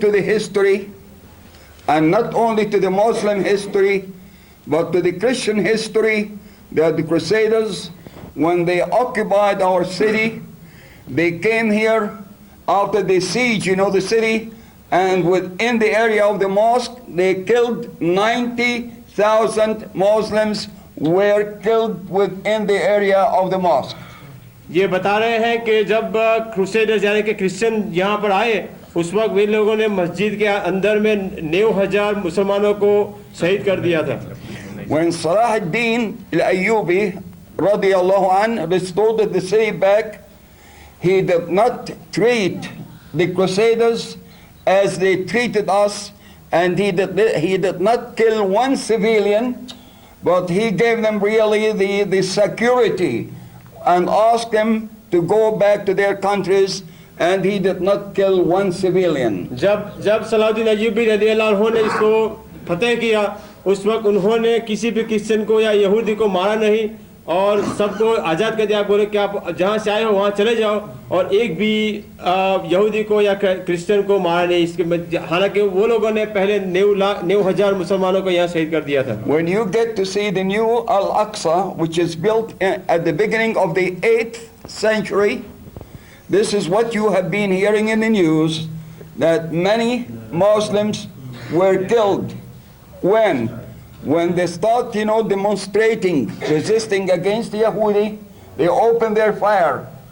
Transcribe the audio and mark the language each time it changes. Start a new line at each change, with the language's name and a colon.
English: To the history, and not only to the Muslim history, but to the Christian history, that the Crusaders, when they occupied our city, they came here after the siege, the city, and within the area of the mosque, they killed 90,000 Muslims were killed within the area of the mosque.
Hindi: ये बता रहे हैं कि जब crusaders यानी कि Christian यहाँ पर आए, उस वक्त वे लोगों ने मस्जिद के अंदर में 90,000 मुसलमानों को शहीद कर दिया था।
English: When Salah ad-Din al-Ayyubi radiyallahu anh restored the city back, he did not treat the Crusaders as they treated us, and he did not kill one civilian, but he gave them really the security and asked them to go back to their countries, and he did not kill one civilian.
Hindi: जब Salahuddin Ayyubi रज़ियल्लाहु अन्हु ने इसको फतेह किया, उस वक्त उन्होंने किसी भी क्रिश्चियन को या यहूदी को मारा नहीं, और सबको आज़ाद कर दिया। बोले कि आप जहाँ से आए हो वहाँ चले जाओ, और एक भी यहूदी को या क्रिश्चियन को मारा नहीं। इसके हालांकि वो लोगों ने पहले 90,000 मुसलमानों को यहाँ शहीद कर दिया था।
English: When you get to see the new Al-Aqsa, which is built at the beginning of the 8th century, this is what you have been hearing in the news, that many Muslims were killed. When they start, demonstrating, resisting against the Yahudi, they open their fire